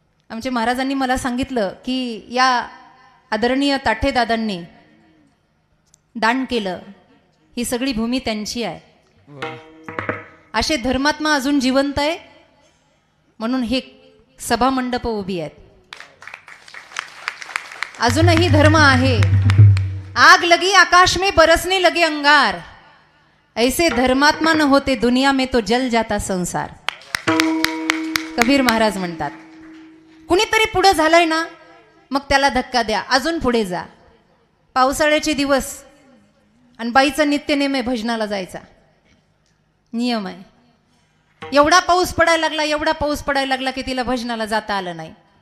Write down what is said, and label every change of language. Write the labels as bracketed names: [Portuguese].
[Marathi] आमच्या महाराजांनी मला सांगितलं की या आदरणीय ताठे दादांनी दान केलं, ही सगळी भूमी त्यांची आहे. असे धर्मात्मा अजून जिवंत आहे म्हणून हे सभा मंडप उभी आहेत. अजूनही धर्म आहे. [Hindi] आग लगी आकाश में बरसने लगे अंगार, ऐसे धर्मात्मा न होते दुनिया में तो जल जाता संसार. [Marathi] कबीर महाराज म्हणतात. कुणीतरी पुढे झालंय ना, मग त्याला धक्का द्या, अजून पुढे जा. पावसाळ्याचे दिवस आणि बाईचा नित्यनेम आहे भजनाला जायचा, नियम आहे. एवढा पाऊस पडायला लागला की तिला भजनाला जाता आलं नाही.